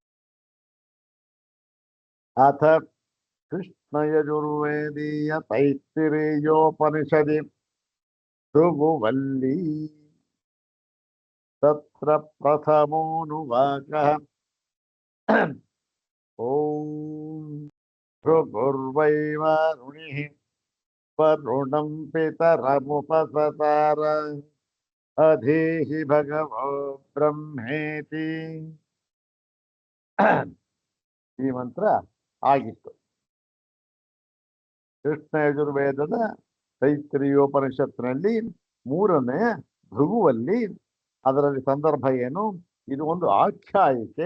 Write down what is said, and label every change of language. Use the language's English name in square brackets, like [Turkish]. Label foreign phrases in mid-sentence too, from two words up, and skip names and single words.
[Sanskrit] अथ कृष्णयजुर्वेदीय तैत्तिरीयोपनिषदि भृगुवल्ली तत्र प्रथमोऽनुवाकः ॐ भृगुर्वै वारुणिः वरुणं पितरमुपसतार अधीहि भगवो ब्रह्मेति। [Kannada] ಈ ಮಂತ್ರ ಆಗಿತ್ತು. ಕೃಷ್ಣ ಯಜುರ್ವೇದದ ತೈತ್ರಿಯೋಪನಿಷತ್ತಿನಲ್ಲಿ ಮೂರನೇ ಭೃಗುವಲ್ಲಿ. ಅದರಲ್ಲಿ ಸಂದರ್ಭ ಏನು? ಇದು ಒಂದು ಆಖ್ಯಾಯಿಕೆ.